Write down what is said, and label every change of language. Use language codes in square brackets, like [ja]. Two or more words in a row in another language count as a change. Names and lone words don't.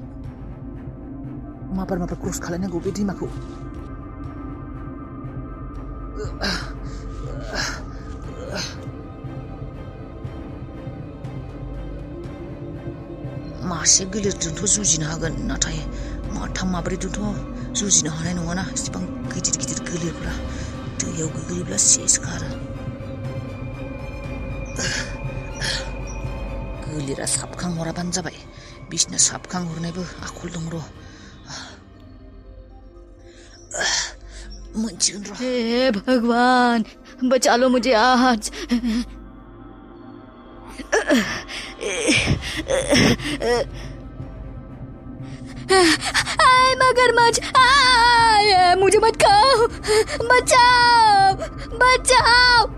[brx] माबार क्रस खालायनांगौ बे दैमाखौ मासे गोलेरजोंथ' जुजिनो हागोन नाथाय माथाम माब्रैजोंथ' जुजिनो हानाय नङाना एसेबां गिदिर गिदिर गोलेरफोरा दैयाव गोग्लैयोब्ला सेस खारो गोलेरा साबखांहराबानो जाबाय बिसोरनो साबखांहरनायबो आखल दं र' मोनथिगोन र' [hi] हे भगवान बचा लो मुझे आज आय मगरमच्छ आय मुझे मत खाओ बचाओ बचाओ